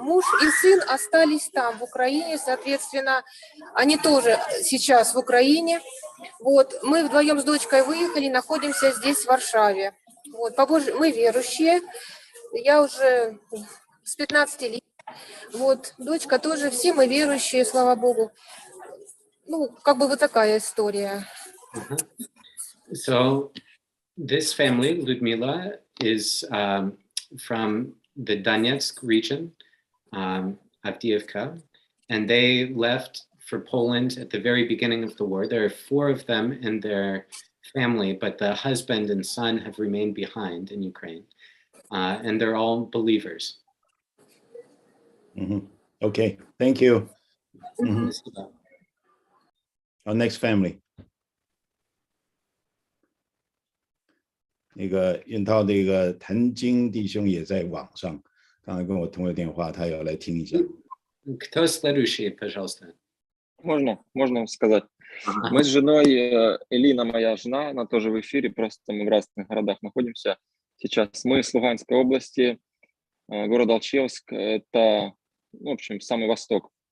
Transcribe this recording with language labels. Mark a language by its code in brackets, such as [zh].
[ru] Муж и сын остались там, в Украине, соответственно, они тоже сейчас в Украине. Вот, мы вдвоем с дочкой выехали, находимся здесь, в Варшаве. Вот, мы верующие, я уже с 15 лет. Вот, дочка тоже, все мы верующие, слава Богу. Вот такая история. [en] So, this family, Ludmila, is from the Donetsk region, Avdiivka, and they left for Poland at the very beginning of the war. There are 4 of them in their family, but the husband and son have remained behind in Ukraine, and they're all believers. Okay, thank you. Our next family. [zh] 那个运涛这个谭晶弟兄也在网上，刚才跟我通了电话，他要来听一下。 [ru] Кто следующий, пожалуйста? Можно сказать. Мы с женой, Элина, моя жена, она тоже в эфире, просто мы в разных городах находимся сейчас. Мы с Луганской области, город Алчевск, это, в общем, самый восток.